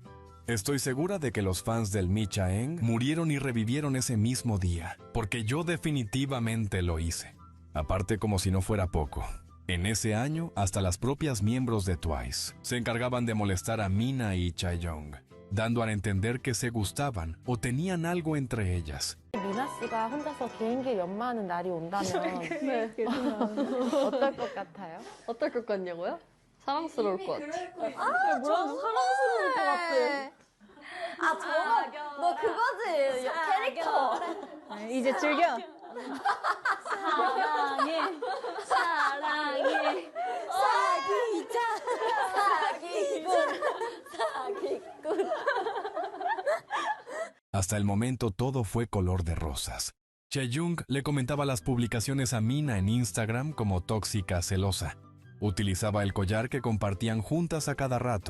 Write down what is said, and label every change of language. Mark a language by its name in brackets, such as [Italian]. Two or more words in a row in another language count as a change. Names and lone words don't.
[Spanish] Estoy segura de que los fans del Michaeng murieron y revivieron ese mismo día, porque yo definitivamente lo hice. Aparte, como si no fuera poco, en ese año hasta las propias miembros de Twice se encargaban de molestar a Mina y Chaeyoung, dando a entender que se gustaban o tenían algo entre ellas. [Korean] 미나 씨가 혼자서 개인기 연마하는 날이 온다면 어떨 것 같아요? 어떨 것 같냐고요? 사랑스러울 것 같아. 뭐라고 사랑스러울 것 같아. 너 그거지 캐릭터. 이제 즐겨. 사랑해, 사랑해. [Spanish] Hasta el momento todo fue color de rosas. Chaeyoung le comentaba las publicaciones a Mina en Instagram como tóxica celosa. Utilizaba el collar que compartían juntas a cada rato.